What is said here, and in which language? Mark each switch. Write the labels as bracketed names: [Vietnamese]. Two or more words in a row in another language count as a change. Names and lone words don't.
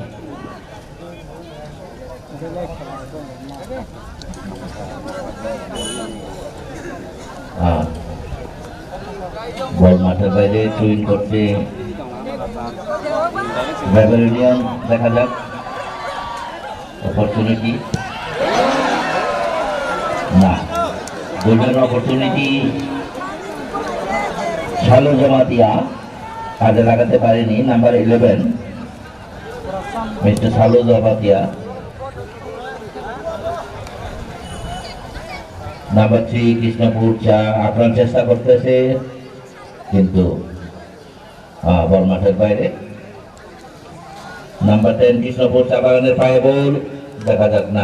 [Bangla] ball মাঠের বাইরে টুইন করছে রেবেলিয়ন দেখা যাক অপরচুনিটি না [English] golden opportunity [Bangla] Salo Jamatia কাজে লাগাতে পারিনি number 11 Mr. Salo Jamatia number 3 Krishnapur চা আক্রান চেষ্টা করতেছে কিন্তু বল মাঠের বাইরে। নাম্বার 10 কৃষ্ণপুর চা বাগানের পায়ে বল, দেখা যাক না।